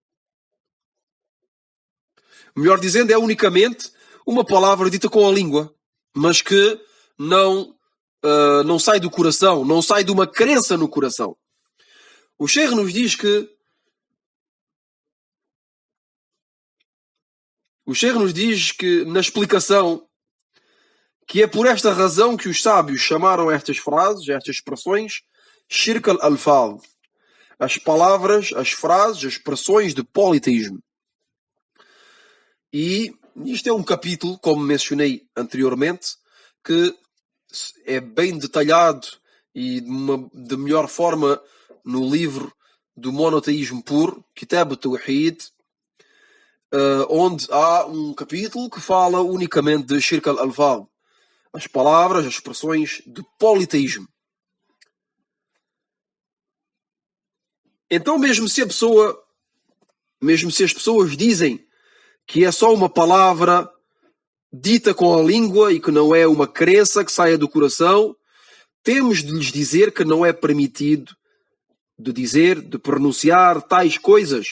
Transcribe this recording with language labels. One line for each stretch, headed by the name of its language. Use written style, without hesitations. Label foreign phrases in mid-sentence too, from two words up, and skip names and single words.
Portuguese: Melhor dizendo, é unicamente uma palavra dita com a língua, mas que não sai do coração, não sai de uma crença no coração. O Sheikh nos diz que na explicação que é por esta razão que os sábios chamaram estas frases, estas expressões,
Arabic: شرك الألفاظ,
Portuguese: as palavras, as frases, as expressões de politeísmo. E isto é um capítulo, como mencionei anteriormente, que é bem detalhado e de melhor forma no livro do monoteísmo puro, Kitab al-Tawhid, onde há um capítulo que fala unicamente de
Arabic: شرك الألفاظ,
Portuguese: as palavras, as expressões de politeísmo. Então, mesmo se as pessoas dizem que é só uma palavra dita com a língua e que não é uma crença que saia do coração, temos de lhes dizer que não é permitido de dizer, de pronunciar tais coisas.